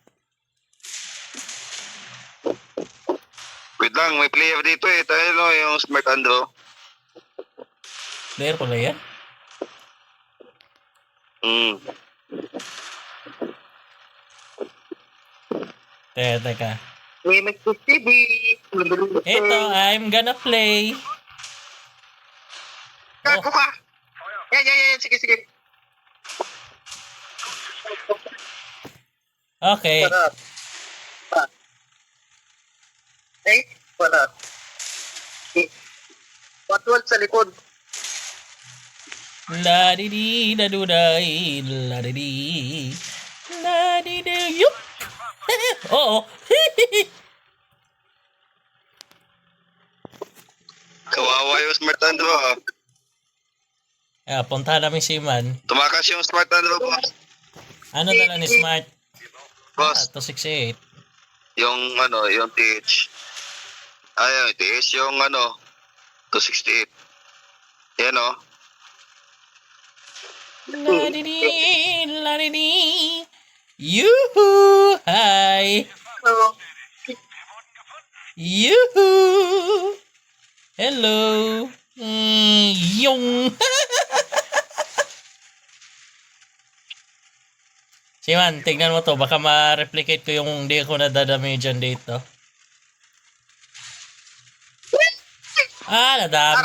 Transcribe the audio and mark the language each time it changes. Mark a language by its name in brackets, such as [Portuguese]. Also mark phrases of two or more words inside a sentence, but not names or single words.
[Filipino] Wait lang, may player dito eh. Tayo no, yung Smart Andro. Player pala yan? Teka. May mag-TV. Ito, [English] I'm gonna play. [Filipino] Gago ka! Yan. Sige. Okay. Wala. Patwal sa likod. La-di-di, da-du-day, la-di-di. La-di-di, yup! Oo. Kawawa yung Smart Andro ah. Punta namin si Man. Tumakas yung Smart Andro, boss. Ano dala ni Smart? Boss, 268. yung TH. Yung TH, yung 268. Yan o. La-di-di. Yoo-hoo! Hi! Yoo-hoo! Hello! Yung! Siman, tignan mo to. Baka ma-replicate ko yung hindi ko nadadami dyan dito. Nadami.